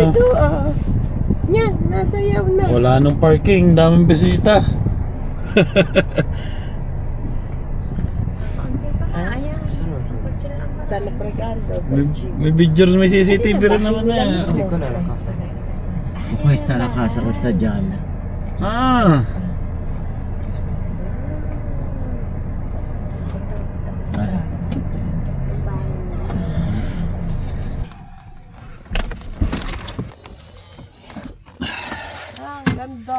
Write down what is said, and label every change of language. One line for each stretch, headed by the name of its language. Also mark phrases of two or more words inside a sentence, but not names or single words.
Filipino: Humpy to, oh. Yan, nasayaw na. Wala nang parking, daming bisita. Sa Labragado. May video rin, may CCTV rin naman na. Hindi ko nalakasan.
Italian: Questa è la casa, questa gialla. Ah!
Filipino: Ah, ganda.